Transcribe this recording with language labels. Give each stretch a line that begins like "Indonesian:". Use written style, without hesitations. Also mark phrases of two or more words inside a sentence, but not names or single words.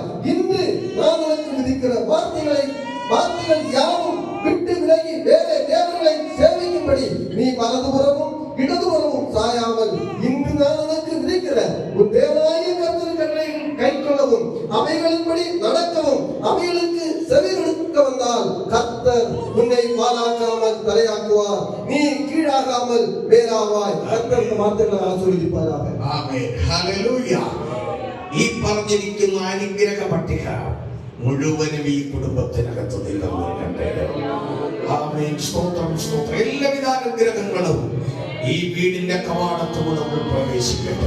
Tamil: இன்று நான் உனக்கு விதிக்கிற வார்த்தைகள் யாவும் விட்டு விலகி வேற தேவர்களை சேவிக்கும்படி நீ வலதுபுறமும் இடதுபுறமும் சாயாமல் இன்று நான் உனக்கு விதிக்கிற உன் தேவனாகிய கர்த்தரின் கட்டளைகளை கைக்கொள்ளவும் அவைகளின்படி நடக்கவும் அவைகளுக்கு செவி கொடுக்க வந்தால் கர்த்தர் உன்னை வாலாக்காமல் தலையாக்குவார், நீ கீழாகாமல் மேலாவாய். கர்த்தர் வார்த்தைகளை ஆசீர்வதிப்பாராக.
Malayalam: ആമേൻ. ഹല്ലേലൂയ. ഈ പറഞ്ഞിരിക്കുന്ന അനുഗ്രഹ പട്ടിക മുഴുവനും ഈ കുടുംബത്തിനകത്ത് ദൈവം നൽകട്ടെ. ആമേൻ. സ്തോത്രം സ്തോത്രം. എല്ലാവിധ അനുഗ്രഹങ്ങളും ഈ വീടിന്റെ കവാടത്തുകൂടെ പ്രവേശിക്കട്ടെ.